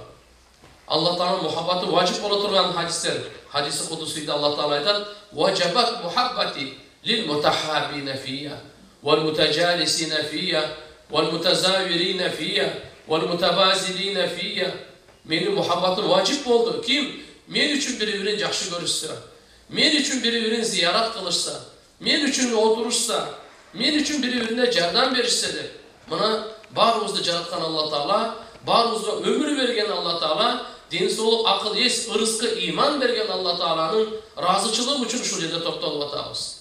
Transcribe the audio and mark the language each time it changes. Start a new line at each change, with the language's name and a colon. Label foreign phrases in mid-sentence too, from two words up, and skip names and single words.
Kyrgyz: Алла Таала мухаббаты важип боло турган хадистер, хадиси кудусийде Алла Таала айтат:
Arabic: "وجبت محبتي للمتحابين في والمتجالسين في والمتزاورين في والمتباذلين في."
Kyrgyz: Менин мухаббатым важип болду. Ким мен үчүн бири-бирин жакшы көрүшсө, мен үчүн бири-бирин зыярат кылышса, мен үчүн отурушса, мен үчүн бири-бирине жардам беришсе деп. Мына баарыбызды жараткан Алла Таала, баарыбызга өмүр берген Алла Таала, ден соолук, акыл эс, ырыскы, ыйман берген Алла Тааланын ыраазычылыгы үчүн ушул жерде токтолуп атабыз.